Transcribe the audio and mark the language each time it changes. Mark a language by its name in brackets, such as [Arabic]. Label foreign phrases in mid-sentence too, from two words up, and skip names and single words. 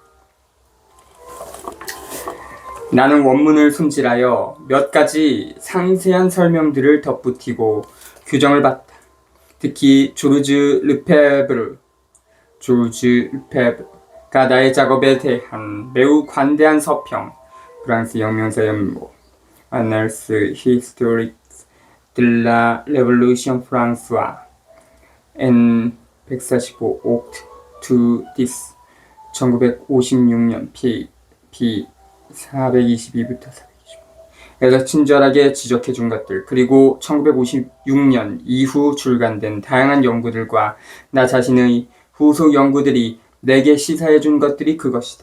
[Korean] 나는 원문을 손질하여 몇 가지 상세한 설명들을 덧붙이고 규정을 봤다. 특히 조르주 르페브르가 나의 작업에 대한 매우 관대한 서평, 프랑스 혁명사 연모, [French] Annales historiques de la Révolution Françoise, N 145 Oct to Dis, [Korean] 1956년 p 422부터 425에서 친절하게 지적해준 것들, 그리고 1956년 이후 출간된 다양한 연구들과 나 자신의 후속 연구들이 내게 시사해준 것들이 그것이다.